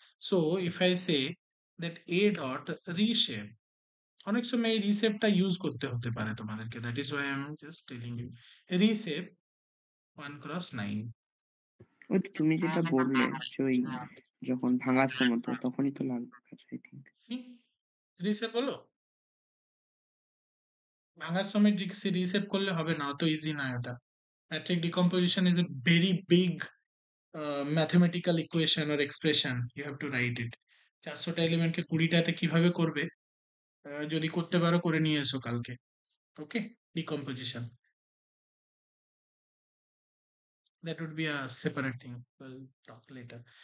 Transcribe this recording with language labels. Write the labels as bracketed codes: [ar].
[en] So if I say that a dot reshape, [bn] অনেক সময় এই রিসেপটা ইউজ করতে হতে পারে তোমাদেরকে, [en] That is why I am just telling you recipe 1x9. [bn] ওই তো তুমি যেটা বললে যে ওই যখন ভাঙার সময় তো তখনই তো লাগবে [en] I think. [bn] রিসেপ হলো, ভাঙার সময় রিসেপ করলে হবে না, অত ইজি না এটা। [en] Matrix decomposition is a very big mathematical equation or expression. You have to write it. [bn] 400টা এলিমেন্টকে 20টাতে কিভাবে করবে, যদি করতে পারো করে নিয়ে এসো কালকে। [en] Okay, decomposition, that would be a separate thing, we'll talk later.